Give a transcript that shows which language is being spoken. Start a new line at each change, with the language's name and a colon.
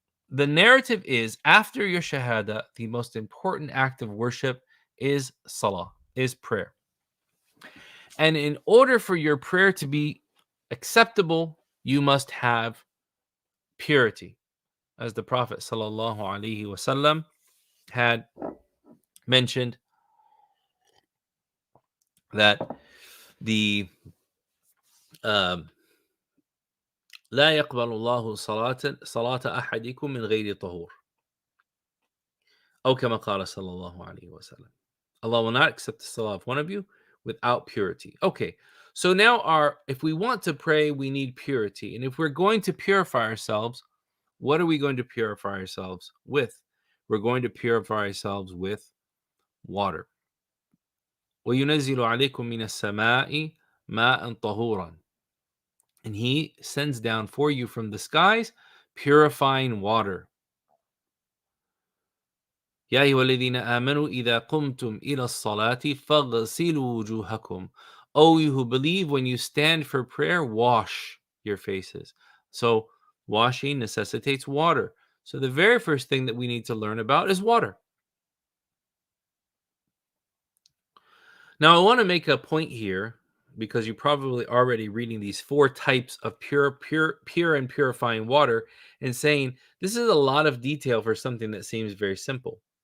English: The narrative is, after your shahada, the most important act of worship is salah, is prayer. And in order for your prayer to be acceptable, you must have purity. As the Prophet sallallahu alaihi wasallam had mentioned, that the
Arabic: لا يقبل الله صلاة أحدكم من غير طهور أو كما قال صلى الله عليه وسلم.
English: Allah will not accept the salah of one of you without purity. Okay, so now if we want to pray, we need purity. And if we're going to purify ourselves, what are we going to purify ourselves with? We're going to purify ourselves with water.
Arabic: وَيُنَزِّلُ عَلَيْكُم مِّنَ السَّمَاءِ مَاءً طَهُورًا.
English: And he sends down for you from the skies purifying water.
Arabic: يا أيها الذين آمنوا إذا قمتم إلى الصلاة فاغسلوا وجوهكم.
English: O you who believe, when you stand for prayer, wash your faces. So washing necessitates water. So the very first thing that we need to learn about is water. Now I want to make a point here, because you're probably already reading these 4 types of pure and purifying water and saying, this is a lot of detail for something that seems very simple.